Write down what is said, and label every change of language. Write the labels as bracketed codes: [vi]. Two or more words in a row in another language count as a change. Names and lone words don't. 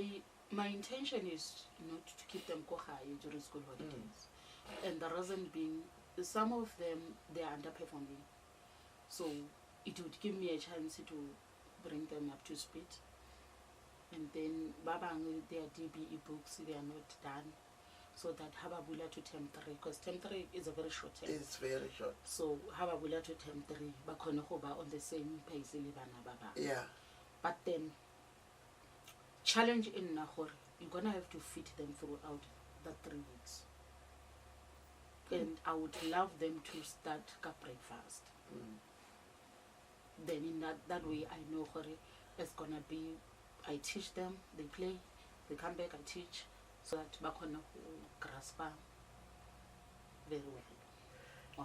[en] My intention is not to keep them during school holidays, and the reason being, some of them they are underperforming, so it would give me a chance to bring them up to speed. And then babang their DBE books, they are not done, so that hababula to term 3, because term 3 is a very short term. It's very short. So hababula to term 3, [st] bakhono go ba [en] on the same pace [st] le bana ba bang. [en] Yeah. But then challenge in Nahor, you're gonna have to feed them throughout the 3 weeks. And I would love them to start breakfast. Then in that way I know it's gonna be, I teach them, they play, they come back, I teach, so that bakona grasp very well.